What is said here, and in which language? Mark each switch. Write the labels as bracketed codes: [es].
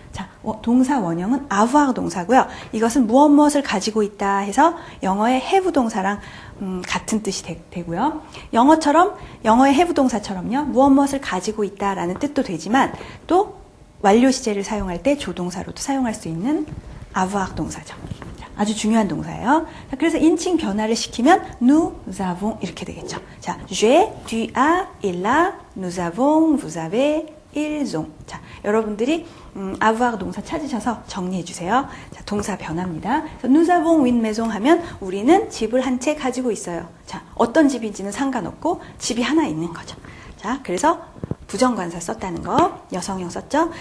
[ko] 자, 동사 원형은 avoir 동사고요. 이것은 무엇을 가지고 있다 해서 영어의 have 동사랑 같은 뜻이 되고요. 영어의 have 동사처럼요. 무엇을 가지고 있다라는 뜻도 되지만 또 완료 시제를 사용할 때 조동사로도 사용할 수 있는 avoir 동사죠. 자, 아주 중요한 동사예요. 자, 그래서 인칭 변화를 시키면 [fr] nous avons [ko] 이렇게 되겠죠. [fr] 자, j'ai, tu as, il a, nous avons, vous avez, ils ont. [ko] 자, 여러분들이 avoir 동사 찾으셔서 정리해 주세요. 자, 동사 변화입니다. [fr] nous avons une maison [ko] 하면 우리는 집을 한 채 가지고 있어요. 자, 어떤 집인지는 상관없고 집이 하나 있는 거죠. 자, 그래서 부정관사 썼다는 거, 여성형 썼죠?